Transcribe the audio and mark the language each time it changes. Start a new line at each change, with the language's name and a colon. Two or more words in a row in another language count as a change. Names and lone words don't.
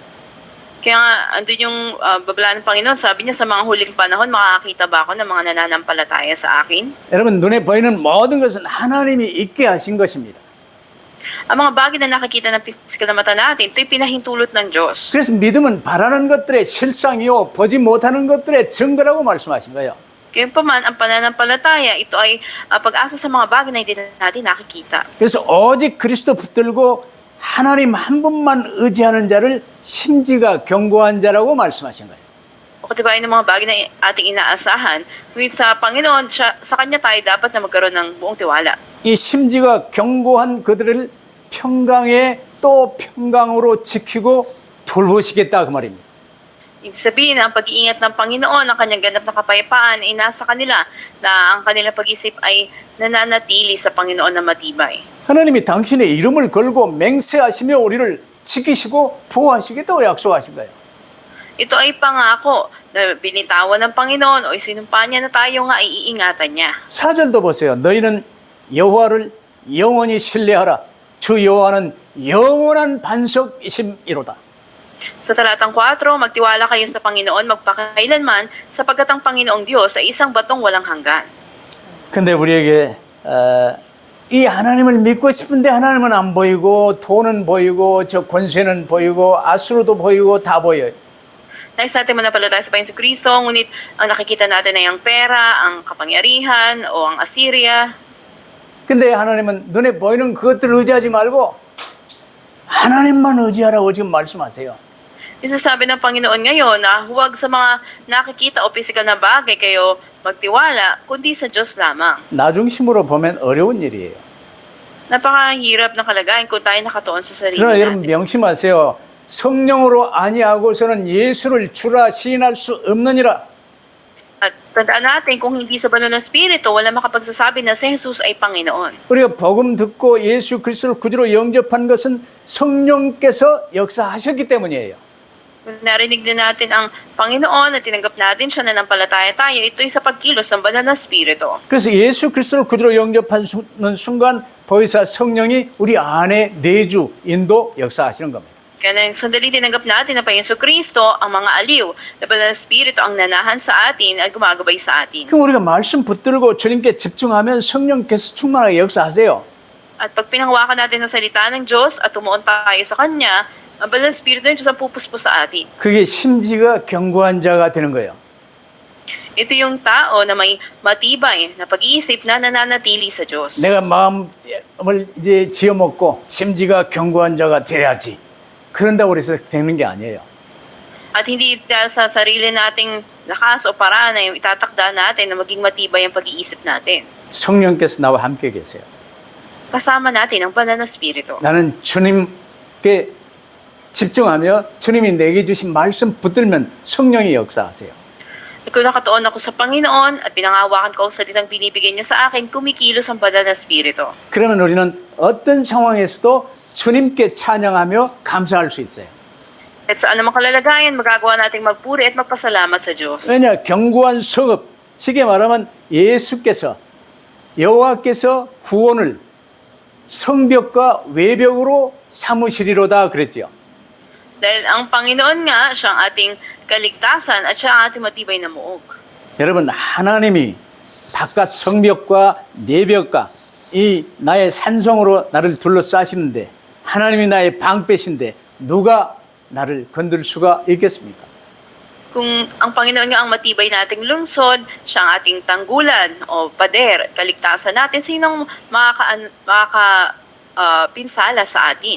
Filipino: Kaya nga, andun yung babala ng Panginoon, sabi niya sa mga huling panahon, makakita ba ako ng mga nananampalataya sa akin?
Korean: 여러분 눈에 보이는 모든 것은 하나님이 있게 하신 것입니다.
Filipino: Ang mga bagay na nakikita ng pisikal na mata natin, ito'y pinahintulot ng Diyos.
Korean: 그래서 믿음은 바라는 것들의 실상이요 보지 못하는 것들의 증거라고 말씀하신 거예요.
Filipino: Kaya pa man, ang pananampalataya, ito ay pag-asa sa mga bagay na hindi natin nakikita.
Korean: 그래서 오직 그리스도 붙들고 하나님 한 분만 의지하는 자를 심지가 견고한 자라고 말씀하신 거예요.
Filipino: O katibayan ng mga bagay na ating inaasahan, ngunit sa Panginoon, sa Kanya tayo dapat na magkaroon ng buong tiwala.
Korean: 이 심지가 견고한 그들을 평강에 또 평강으로 지키고 돌보시겠다 그 말입니다.
Filipino: Ibig sabihin, ang pag-iingat ng Panginoon, ang kanyang ganap na kapayapaan ay nasa kanila na ang kanilang pag-isip ay nananatili sa Panginoon na matibay.
Korean: 하나님이 당신의 이름을 걸고 맹세하시며 우리를 지키시고 보호하시겠다고 약속하신 거예요.
Filipino: Ito ay pangako na binitawan ng Panginoon o isinumpa niya na tayo nga ay iingatan niya.
Korean: 4절도 보세요. 너희는 여호와를 영원히 신뢰하라. 주 여호와는 영원한 반석이심이로다.
Filipino: Sa talatang 4, magtiwala kayo sa Panginoon magpakailanman sapagkat ang Panginoong Diyos ay isang batong walang hanggan.
Korean: 근데 우리에게 이 하나님을 믿고 싶은데 하나님은 안 보이고 돈은 보이고 저 권세는 보이고 아수르도 보이고 다 보여요.
Filipino: Nais natin manampalataya sa Panginoon Kristo, ngunit ang nakikita natin ay ang pera, ang kapangyarihan o ang Assyria.
Korean: 근데 하나님은 눈에 보이는 그것들을 의지하지 말고 하나님만 의지하라고 지금 말씀하세요.
Filipino: Yung sasabi ng Panginoon ngayon na huwag sa mga nakikita o pisikal na bagay kayo magtiwala, kundi sa Diyos lamang.
Korean: 나중심으로 보면 어려운 일이에요.
Filipino: Napakahirap na kalagayan kung tayo nakatuon sa sarili
Korean: 그러나 여러분
Filipino: natin.
Korean: 명심하세요. 성령으로 아니하고서는 예수를 주라 시인할 수 없느니라.
Filipino: At tandaan natin, kung hindi sa banal na Espiritu, wala makapagsasabi na si Jesus ay Panginoon.
Korean: 우리가 복음 듣고 예수 그리스도를 구주로 영접한 것은 성령께서 역사하셨기 때문이에요.
Filipino: Kung narinig din natin ang Panginoon at tinanggap natin siya na nampalataya tayo, ito ay sa pagkilos ng banal na Espiritu.
Korean: 그래서 예수 그리스도를 구주로 영접하는 순간 보혜사 성령이 우리 안에 내주 인도 역사하시는 겁니다.
Filipino: Kaya nang sandali tinanggap natin na Panginoon Kristo, ang mga aliw na banal na Espiritu ang nanahan sa atin at gumagabay sa atin.
Korean: 그럼 우리가 말씀 붙들고 주님께 집중하면 성령께서 충만하게 역사하세요.
Filipino: At pag pinanghawakan natin ang salita ng Diyos at tumuon tayo sa Kanya, ang banal na Espiritu ng Diyos ang pupuspos sa atin.
Korean: 그게 심지가 견고한 자가 되는 거예요.
Filipino: Ito yung tao na may matibay na pag-iisip na nananatili sa Diyos.
Korean: 내가 마음을 이제 지어먹고 심지가 견고한 자가 돼야지. 그런다고 해서 되는 게 아니에요.
Filipino: At hindi dahil sa sarili nating lakas o paraan na yung itatakda natin na maging matibay ang pag-iisip natin.
Korean: 성령께서 나와 함께 계세요.
Filipino: Kasama natin ang banal na Espiritu.
Korean: 나는 주님께 집중하며 주님이 내게 주신 말씀 붙들면 성령이 역사하세요.
Filipino: Kung nakatuon ako sa Panginoon at pinangahawakan ko ang salitang binibigay niya sa akin, kumikilos ang banal na Espiritu.
Korean: 그러면 우리는 어떤 상황에서도 주님께 찬양하며 감사할 수 있어요.
Filipino: At sa anumang kalalagayan, magagawa nating magpuri at magpasalamat sa Diyos.
Korean: 왜냐? 견고한 성읍, 쉽게 말하면 예수께서 여호와께서 구원을 성벽과 외벽으로 삼으시리로다 그랬지요.
Filipino: Dahil ang Panginoon nga, siya ang ating kaligtasan at siya ang ating matibay na muog.
Korean: 여러분, 하나님이 바깥 성벽과 내벽과 이 나의 산성으로 나를 둘러싸시는데 하나님이 나의 방패신데 누가 나를 건들 수가 있겠습니까?
Filipino: Kung ang Panginoon nga ang matibay nating lungsod, siya ang ating tanggulan o pader, kaligtasan natin, sinong pinsala sa atin?